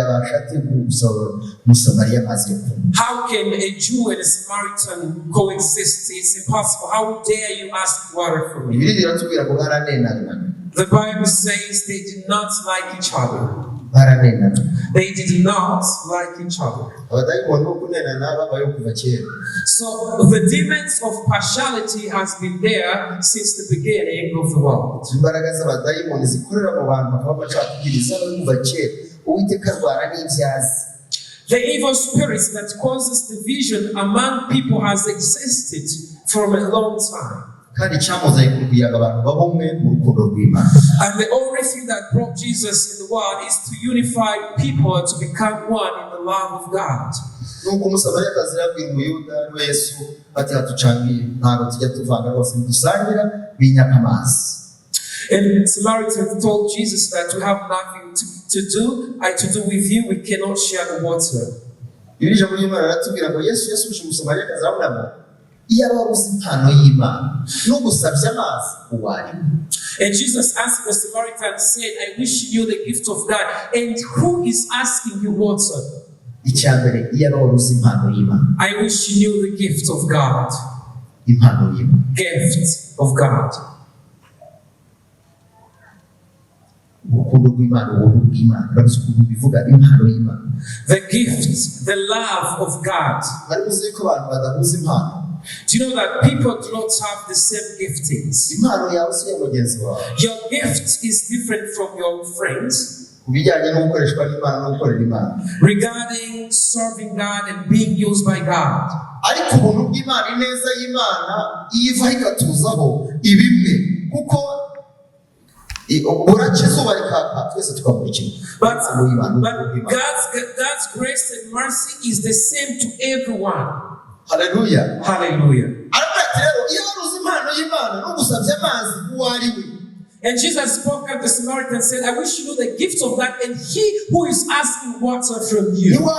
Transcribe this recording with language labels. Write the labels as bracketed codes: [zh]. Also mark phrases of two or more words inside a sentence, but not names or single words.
[en] How can a Jew and a Samaritan coexist? It's impossible. How dare you ask water from me? The Bible says they did not like each other. They did not like each other. [rw] abadayimoni bo kunenana babayeho kuva kera. [en] So the demons of partiality has been there since the beginning of the world. [rw] imbaraga z'abadayimoni zikorera mu bantu bakaba bacakubwiriza kuva kera. Uwiteka arwara n'ibyazi. [en] The evil spirits that causes division among people has existed for a long time. [rw] kandi cyamuzaye kugira abantu babumwe mu rukundo rw'Imana. [en] And the only thing that brought Jesus in the world is to unify people to become one in the love of God. [rw] nuko umusamariyakazi yabwiye umuyuda ariwe Yesu ati hatucangiye ntabwo tujya tuvanga rwose dusangira binyaka amazi. [en] And Samaritan told Jesus that we have nothing to do with you, we cannot share the water. [rw] Irije muri Imana aratubwira ngo Yesu yasubije umusamariyakazi aravuga ngo iyo ababuze impano y'Imana no gusabya amazi uwari. [en] And Jesus asked the Samaritan, said, I wish you the gift of God, and who is asking you water? [rw] Icyambere iyo ababuze impano y'Imana. [en] I wish you knew the gift of God. [rw] Impano y'Imana. [en] Gift of God. [rw] urukundo rw'Imana ubuntu bw'Imana urabizi ukuntu bivuga impano y'Imana. [en] The gift, the love of God. [rw] Ari muzi ko abantu badahuza impano. [en] Do you know that people do not have the same giftings? [rw] Impano yawe si mugenzi wawe. [en] Your gift is different from your friends. [rw] Kubijyanye no gukoreshwa n'Imana no gukorera Imana. [en] Regarding serving God and being used by God. [rw] Ariko ubuntu bw'Imana ineza y'Imana iva ikatuzaho ibimwe kuko urakizuba rikaka twese tukakurikira. [en] But God's grace and mercy is the same to everyone. Hallelujah. Hallelujah. And Jesus spoke at the Samaritan and said, I wish you knew the gift of God and he who is asking water from you.